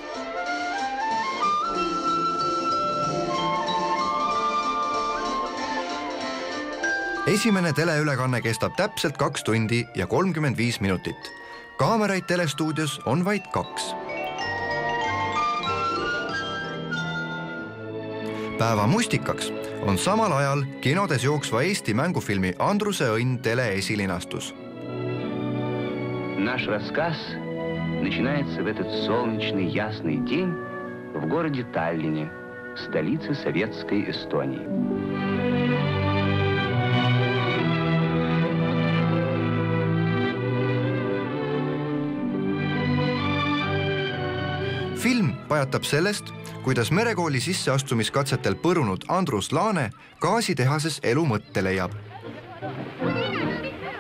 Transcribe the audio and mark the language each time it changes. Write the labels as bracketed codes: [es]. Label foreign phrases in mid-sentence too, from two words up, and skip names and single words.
[et] Esimene teleülekanne kestab täpselt 2 tundi ja 35 minutit. Kaameraid telestuudios on vaid 2. Päeva mustikaks on samal ajal kinodes jooksva Eesti mängufilmi Andruse õnn teleesilinastus. [ru] Наш рассказ начинается в этот солнечный ясный день в городе Таллине, столице советской Эстонии. [et] Film pajatab sellest, kuidas merekooli sisseastumiskatsetel põrunud Andrus Laane gaasitehases elu mõtte leiab.